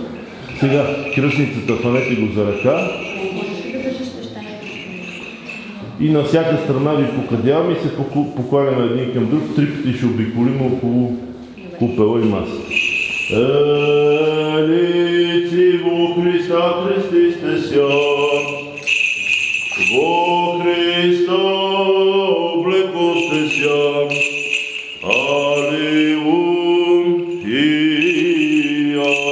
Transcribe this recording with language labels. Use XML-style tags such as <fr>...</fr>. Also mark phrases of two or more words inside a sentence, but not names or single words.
<bg>Сега кръстницата хванете го за ръка. И на всяка страна ви покадяваме и се покланяме един към друг. 3 пъти ще обиколим около купела и маса.</bg> <cu>Елици во Христа крестисте ся, во Христа облекосте ся. Алилуя.</cu>